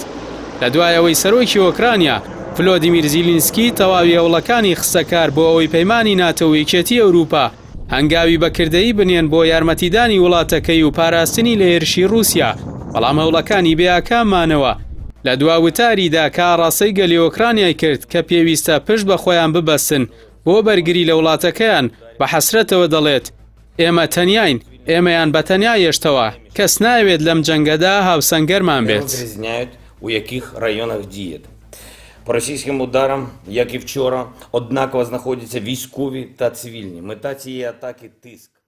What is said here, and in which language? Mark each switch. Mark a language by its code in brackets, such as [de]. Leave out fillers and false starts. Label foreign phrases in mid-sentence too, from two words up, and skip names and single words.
[ckb] لە دوایەوەی سەرۆکی ئۆکرانیا ڤلۆدیمیر زیلینسکی تەواوی هەوڵەکانی خستەکار بۆ ئەوەی پەیمانی ناتۆ و یەکێتی ئەوروپا هەنگاوی بەکردەیی بنێن بۆ یارمەتیدانی وڵاتەکەی و پاراستنی لە هێرشی رووسیا، بەڵام هەوڵەکانی بێئاکامانەوە لە دواوتاریدا کە ئاڕاستەی گەلی ئۆکرانیای کرد کە پێویستە پشت بە خۆیان ببەستن بۆ بەرگری لە وڵاتەکەیان بە حەسرەتەوە دەڵێت ئێمە تەنیاین، ئێمەیان بەتەنیا єштەوە، کەس ناوێت لەم جەنگەدا هاوسەنگەرمان بێت. [uk] У яких районах діє. По російським ударам, як і вчора, однаково знаходяться військові та цивільні. Мета цієї атаки – тиск.